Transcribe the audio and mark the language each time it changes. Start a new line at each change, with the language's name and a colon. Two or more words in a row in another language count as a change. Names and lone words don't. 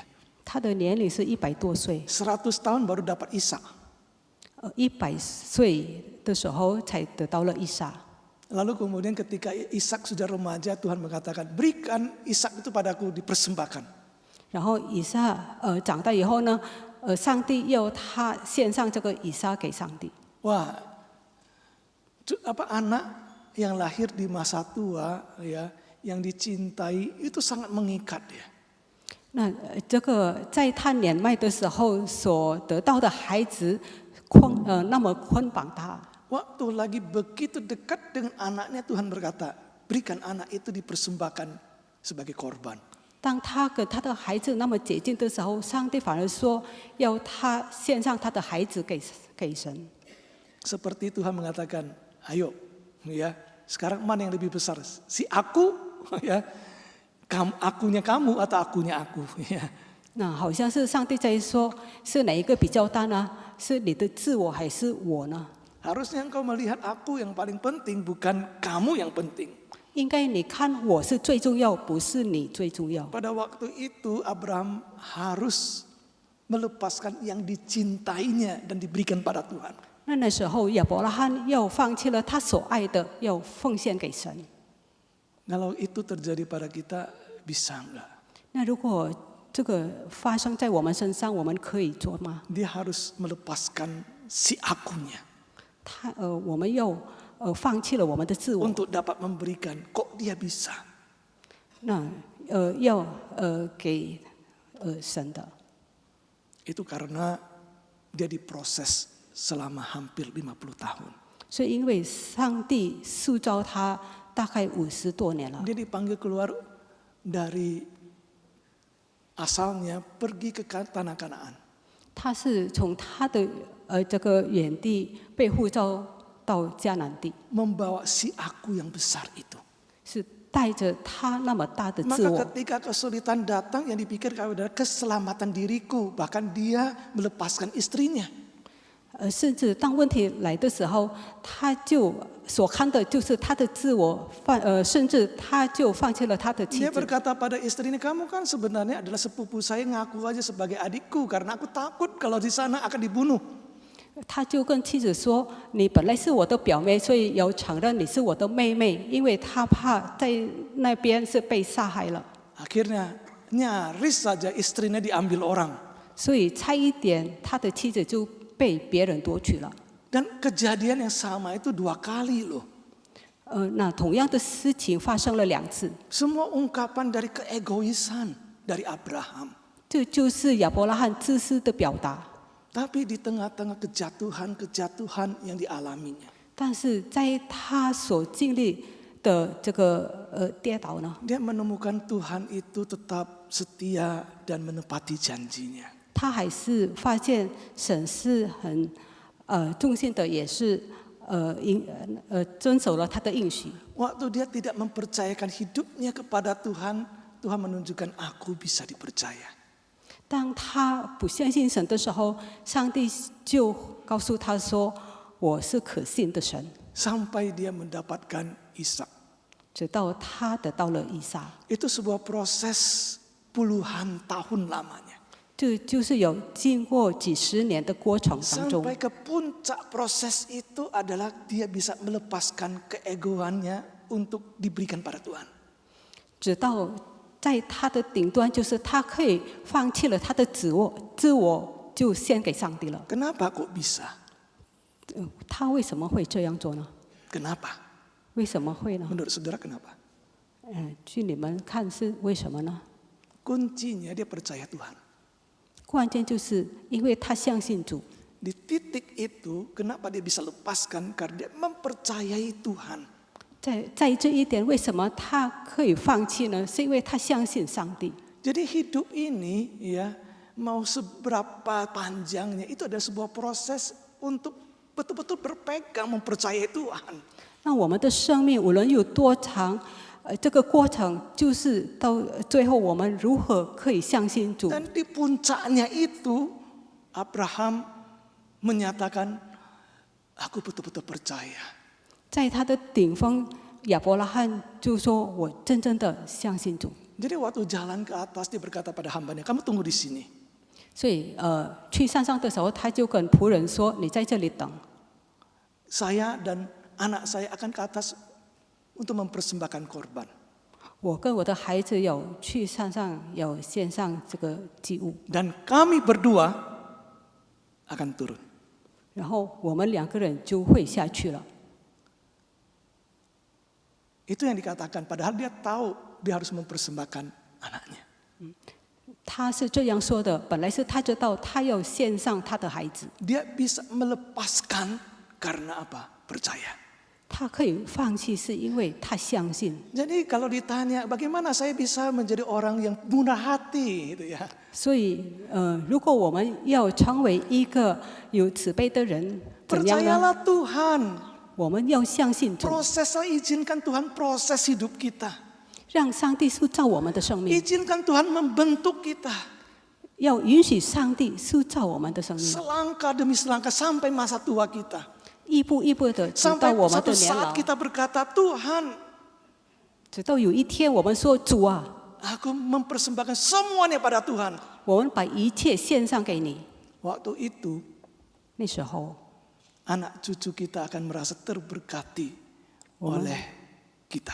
Chinese: 他的年龄是100多岁
Indonesian: 100 tahun baru dapat Ishak.
Chinese: ，100 岁的时候才得到了以撒。
Indonesian: Lalu kemudian ketika Ishak sudah remaja, Tuhan mengatakan, berikan Ishak itu padaku dipersembahkan.
Chinese: 然后以撒长大以后呢，上帝要他献上这个以撒给上帝。
Indonesian: Wah, anak yang lahir di masa tua ya, yang dicintai itu sangat mengikat ya.
Chinese: 那这个在他年迈的时候所得到的孩子，那么捆绑他。
Indonesian: Waktu lagi begitu dekat dengan anaknya, Tuhan berkata, berikan anak itu dipersembahkan sebagai korban.
Chinese: 当他跟他的孩子那么接近的时候，上帝反而说要他献上他的孩子给神。
Indonesian: Seperti Tuhan mengatakan, ayo ya, sekarang mana yang lebih besar? Si aku ya, akunya kamu atau akunya aku. Ya.
Chinese: 那好像是上帝在说，是哪一个比较大呢？是你的自我还是我呢？
Indonesian: Harusnya engkau melihat aku yang paling penting, bukan kamu yang penting.
Chinese: 应该你看我是最重要，不是你最重要。
Indonesian: Pada waktu itu Abraham harus melepaskan yang dicintainya dan diberikan pada Tuhan.
Chinese: 那时候亚伯拉罕要放弃了他所爱的，要奉献给神。
Indonesian: Kalau itu terjadi pada kita, bisa enggak?
Chinese: 那如果这个发生在我们身上，我们可以做吗？
Indonesian: Dia harus melepaskan si akunya
Chinese: 我们要放弃了我们的自我，
Indonesian: untuk dapat memberikan. Kok dia bisa?
Chinese: 那要给神的。
Indonesian: Itu karena dia diproses selama hampir 50 tahun.
Chinese: 所以因为上帝塑造他大概50多年了，
Indonesian: Dia dipanggil keluar dari asalnya pergi ke tanah Kanaan.
Chinese: 他是从他的这个原地被呼召到迦南地，
Indonesian: Membawa si aku yang besar itu.
Chinese: 是带着他那么大的自
Indonesian: Maka
Chinese: 我。
Indonesian: ketika kesulitan datang, yang dipikirkan adalah keselamatan diriku. Bahkan dia melepaskan istrinya.
Chinese: 甚至当问题来的时候，他就所看的就是他的自我，甚至他就放弃了他的妻
Indonesian: Dia
Chinese: 子。
Indonesian: berkata pada istrinya, kamu kan sebenarnya adalah sepupu saya, ngaku aja sebagai adikku. Karena aku takut kalau di sana akan dibunuh.
Chinese: 他就跟妻子说：“你本来是我的表妹，所以要承认你是我的妹妹，因为他怕在那边是被杀害了。”
Indonesian: Akhirnya nyaris saja istrinya diambil orang.
Chinese: 所以差一点，他的妻子就被别人夺取了。
Indonesian: Dan kejadian yang sama itu 2 kali loh.
Chinese: 那同样的事情发生了2次，
Indonesian: Semua ungkapan dari keegoisan dari Abraham.
Chinese: 这就是亚伯拉罕自私的表达。
Indonesian: Tapi di tengah-tengah kejatuhan-kejatuhan yang dialaminya,
Chinese: 但是在他所经历的这个跌倒呢，
Indonesian: dia menemukan Tuhan itu tetap setia dan menepati janjinya.
Chinese: 他还是发现神是很忠心的，也是遵守了他的应许。
Indonesian: Waktu dia tidak mempercayakan hidupnya kepada Tuhan, Tuhan menunjukkan aku bisa dipercaya.
Chinese: 当他不相信神的时候，上帝就告诉他说：“我是可信的神。”
Indonesian: Sampai dia mendapatkan Ishak.
Chinese: 直到他得到了以撒，
Indonesian: Itu sebuah proses puluhan tahun lamanya.
Chinese: 这就是有经过几十年的过程当中，
Indonesian: Sampai ke puncak proses itu adalah dia bisa melepaskan keegoannya untuk diberikan pada Tuhan.
Chinese: 直到在他的顶端，就是他可以放弃了他的自我就献给上帝了。
Indonesian: Kenapa kok bisa?
Chinese: 他为什么会这样做呢？
Indonesian: Kenapa?
Chinese: 为什么会呢？
Indonesian: Menurut saudara kenapa?
Chinese: 据你们看是为什么呢？
Indonesian: Kuncinya dia percaya Tuhan.
Chinese: 关键就是因为他相信主。
Indonesian: Di titik itu, kenapa dia bisa lepaskan? Karena dia mempercayai Tuhan.
Chinese: 在这一点，为什么他可以放弃呢？是因为他相信上帝。
Indonesian: Jadi hidup ini, ya, mau seberapa panjangnya, itu ada sebuah proses untuk betul-betul berpegang, mempercayai Tuhan.
Chinese: 那我们的生命无论有多长，这个过程就是到最后我们如何可以相信主。
Indonesian: Dan di puncaknya itu, Abraham menyatakan, aku betul-betul percaya.
Chinese: 在他的顶峰，亚伯拉罕就说：“我真正的相信主。”
Indonesian: Jadi waktu jalan ke atas, dia berkata pada hambanya, kamu tunggu di sini.
Chinese: 所以去山上的时候，他就跟仆人说：“你在这里等，
Indonesian: Saya dan anak saya akan ke atas untuk mempersembahkan korban.
Chinese: 我跟我的孩子有去山上有献上这个祭物，
Indonesian: Dan kami berdua akan turun.
Chinese: 然后我们2个人就会下去了。”
Indonesian: Itu yang dikatakan, padahal dia tahu dia harus mempersembahkan anaknya.
Chinese: 他是这样说的，本来是他知道他要献上他的孩子，
Indonesian: Dia bisa melepaskan karena apa? Percaya.
Chinese: 他可以放弃是因为他相信。
Indonesian: Jadi kalau ditanya bagaimana saya bisa menjadi orang yang murah hati gitu ya.
Chinese: 所以如果我们要成为一个有慈悲的人，怎样呢？
Indonesian: Percayalah Tuhan.
Chinese: 我们要相信主，
Indonesian: Prosesnya izinkan Tuhan proses hidup kita.
Chinese: 让上帝塑造我们的生命，
Indonesian: Izinkan Tuhan membentuk kita
Chinese: 要允许上帝塑造我们的生命，
Indonesian: selangkah demi selangkah sampai masa tua kita.
Chinese: 一步一步的直到
Indonesian: Sampai
Chinese: 我们
Indonesian: satu
Chinese: 的年
Indonesian: saat
Chinese: 老，
Indonesian: kita berkata, Tuhan,
Chinese: 直到有一天我们说主啊，
Indonesian: aku mempersembahkan semuanya pada Tuhan.
Chinese: 我们把一切献上给你。
Indonesian: Waktu itu
Chinese: 那时候，
Indonesian: anak cucu kita akan merasa terberkati oleh kita.